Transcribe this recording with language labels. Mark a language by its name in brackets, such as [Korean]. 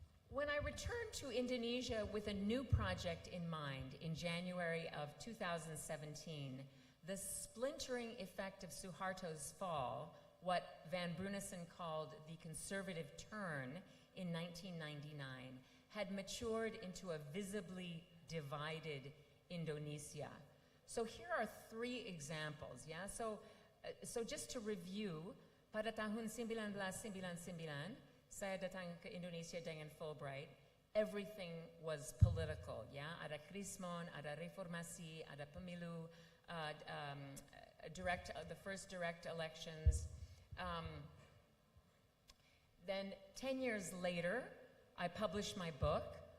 [English] When I returned to Indonesia with a new project in mind in January of 2017, the splintering effect of Suharto's fall, what Van Brunissen called the conservative turn in 1999, had matured into a visibly divided Indonesia. So here are 3 examples, yeah? So just to review, [Indonesian] pada tahun 1999, saya datang ke Indonesia dengan Fulbright, [English] everything was political, yeah? [Indonesian] Ada krismon, ada reformasi, ada pemilu, [English] the first direct elections. Then 10 years later, I published my book.